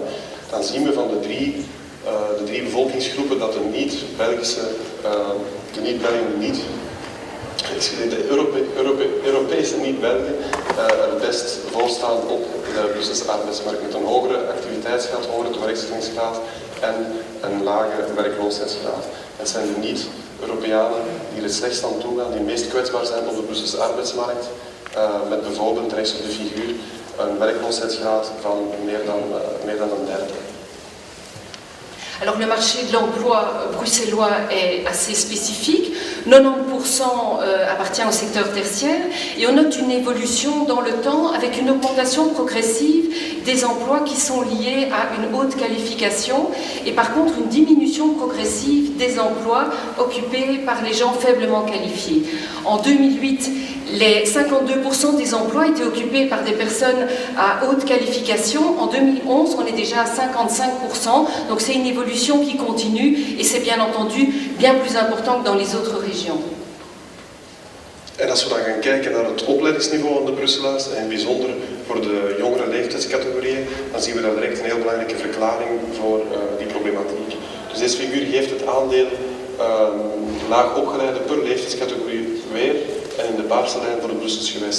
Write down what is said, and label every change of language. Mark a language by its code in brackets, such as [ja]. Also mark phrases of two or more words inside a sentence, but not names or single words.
[nl] Dan zien we van de drie bevolkingsgroepen dat de niet-Belgische, de Europese niet-Belgen het best voorstaan op de Brusselse arbeidsmarkt, met een hogere activiteitsgraad, hogere tewerkstellingsgraad en een lage werkloosheidsgraad. Het zijn de niet-Europeanen die er het slechtst aan toe gaan, die het meest kwetsbaar zijn op de Brusselse arbeidsmarkt, met bijvoorbeeld rechts op de figuur een werkloosheidsgraad van meer dan een derde. [fr] Alors le marché de l'emploi bruxellois est assez spécifique, 90% appartient au secteur tertiaire, et on note une évolution dans le temps avec une augmentation progressive des emplois qui sont liés à une haute qualification, et par contre une diminution progressive des emplois occupés par les gens faiblement qualifiés. En 2008, les 52% des emplois étaient occupés par des personnes à haute qualification. En 2011, on est déjà à 55%, donc c'est une évolution qui continue, et c'est bien entendu bien plus important que dans les autres régions. [nl] En als we dan gaan kijken naar het opleidingsniveau van de Brusselaars, en in het bijzonder voor de jongere leeftijdscategorieën, dan zien we daar direct een heel belangrijke verklaring voor die problematiek. Dus deze figuur geeft het aandeel laag opgeleide per leeftijdscategorie weer en in de paarse lijn voor het Brussels gewest.